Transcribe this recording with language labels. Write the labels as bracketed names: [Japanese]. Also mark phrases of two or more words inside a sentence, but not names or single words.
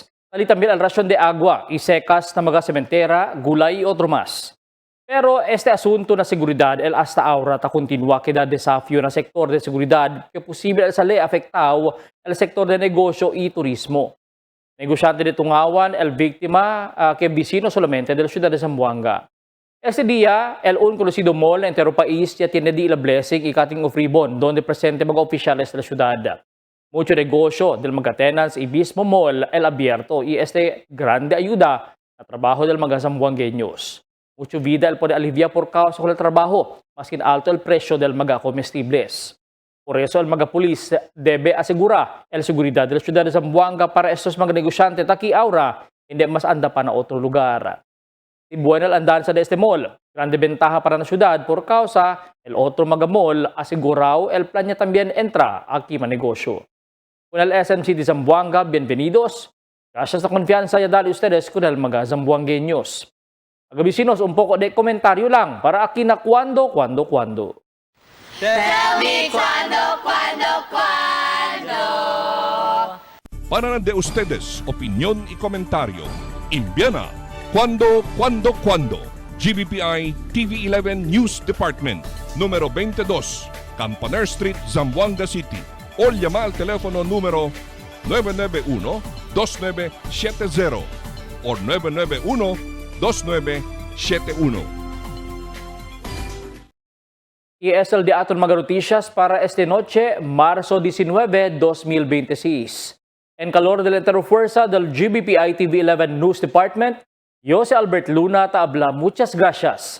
[Chavacano] Tali también el ración de agua y secas na mga sementera, gulay y otro más. Pero este asunto na seguridad el hasta ahora ta continua queda desafío na sector de seguridad que posible el sale afectado el sector de negosyo y turismo. Negosyante de Tungawan, el víctima que vecino solamente del ciudad de Zamboanga. Este día, el un conocido mall en entero país ya tiene di la blessing y [English] cutting of ribbon [Chavacano] donde presente mga oficiales de la ciudad. Mucho negosyo del mga tenants y mismo mall el abierto y este grande ayuda a trabajo del mga zamboangueños. Mucho vida el puede aliviar por causa del trabajo, maskin alto el precio del mga comestibles. Por eso el mga pulis debe asegurar el seguridad de la ciudad de Zamboanga para estos mga negosyante taki aura hindi mas anda pa na otro lugar. Y buena el andanza de este mall. Grande ventaja para la ciudad por causa el otro mga mall asegurado el plan niya también entra aquí man negosyo. Con el SMC de Zamboanga, bienvenidos. Gracias sa confianza ya dali ustedes con el mga Zamboangueños. Agabisinos, un poco de komentaryo lang para akin na kwando. [English] Tell me cuando. [Chavacano] Para de ustedes, opinión y comentario. Envíana cuando. GBPI TV11 News Department, número 22, Campaner Street, Zamboanga City. O llama al teléfono número 991-2970 o 991-2971. ESL de aton mga noticias para esta noche, Marzo 19, 2026. En calor de la fuerza del GBPI TV11 News Department, yo si Albert Luna taabla, muchas gracias.